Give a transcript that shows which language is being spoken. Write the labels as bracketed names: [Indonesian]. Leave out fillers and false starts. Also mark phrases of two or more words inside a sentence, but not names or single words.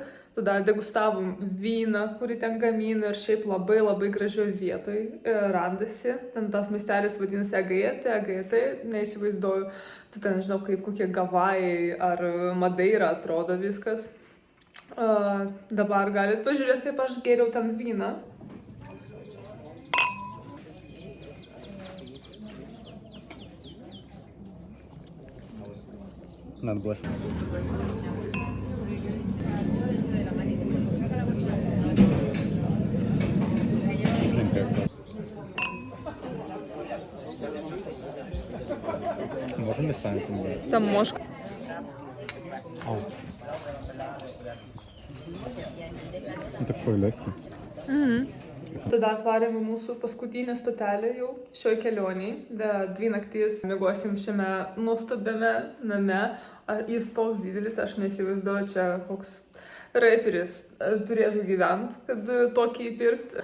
[Lithuanian] Tada degustavom vyną, kurį ten gamina ir šiaip labai labai gražioj vietoj randasi. Ten tas miestelis vadinasi Agate, neįsivaizduoju. Tai ten, nežinau, kaip kokie Gavajai ar Madeira atrodo viskas. Dabar galit pažiūrėti, kaip aš geriau ten vyną. [English] Not blessed. [Russian] Можем местами поменять? Там мошка. Он такой легкий. [Lithuanian] Tada atvarėme mūsų paskutinę stotelę jau šioj kelionėj. 2 naktis miegosim šiame nuostabiame name. Jis toks didelis, aš neįsivaizduoju, čia koks reperis turėtų gyventi, kad tokį įpirkti.